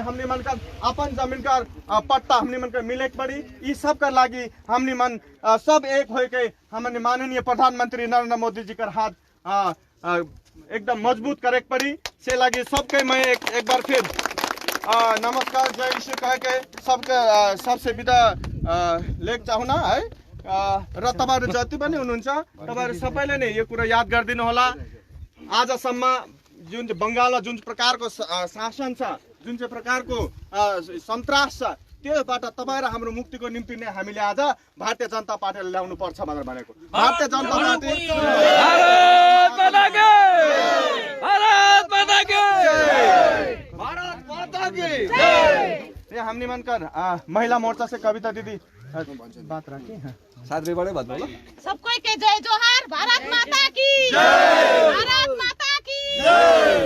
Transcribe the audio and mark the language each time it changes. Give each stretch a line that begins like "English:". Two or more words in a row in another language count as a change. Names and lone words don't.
Sadri: हमने मन कर अपन जमीन कर पट्टा हमने मन कर मिले पड़ी। ये सब कर लागी हमने मन सब एक हो के हमने माननीय प्रधानमंत्री नरेंद्र मोदी जी कर हाथ एकदम मजबूत करे पड़ी। से लगी सबके मैं एक बार फिर नमस्कार जय श्री कह के सबसे विदा लेख चाहना है।
Nepali: र तपाईहरु जति पनि हुनुहुन्छ तपाईहरु सबैले नै यो कुरा याद गरिदिनु होला। आजसम्म जुन बंगालमा जुन प्रकारको शासन छ, जुन चाहिँ प्रकारको सन्तास छ, त्योबाट तपाईहरु हाम्रो मुक्तिको निम्ति नै हामीले आज भारतीय जनता पार्टीले ल्याउनु पर्छ भनेर भनेको।
Sadri: भारतीय जनता पार्टी
Hindi: भारत माता की भारत माता की भारत माता की
Sadri: ये हमने मन कर महिला मोर्चा से कविता दीदी बात रखी है, साथ में बड़े बात बोलो।
Hindi: सबको के जय जोहार, भारत माता की जय, भारत माता की जय।